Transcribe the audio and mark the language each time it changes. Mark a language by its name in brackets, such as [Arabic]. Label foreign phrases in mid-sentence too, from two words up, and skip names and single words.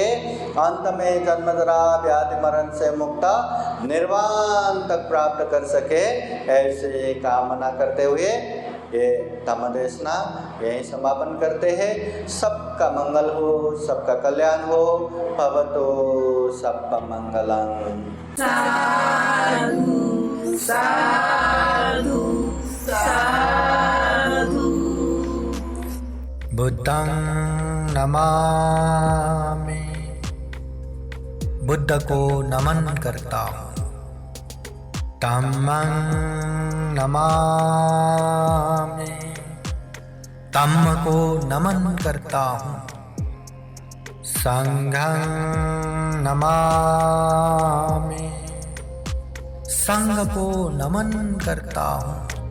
[Hindi] अंत में जन्म जरा व्याधि मरण से मुक्त निर्वाण तक प्राप्त कर सके, ऐसे कामना करते हुए ये धम्म देशना यहीं समापन करते हैं। सबका मंगल हो, सबका कल्याण हो। [Pali] भवतो सबका मंगलम। साधु साधु साधु। बुद्धं नमामि, [Hindi] बुद्ध को नमन करता हूँ। [Pali] धम्मं नमामि, [Hindi] धम्म को नमन करता हूँ। [Pali] संघं नमामि, [Hindi] संघ को नमन करता हूँ।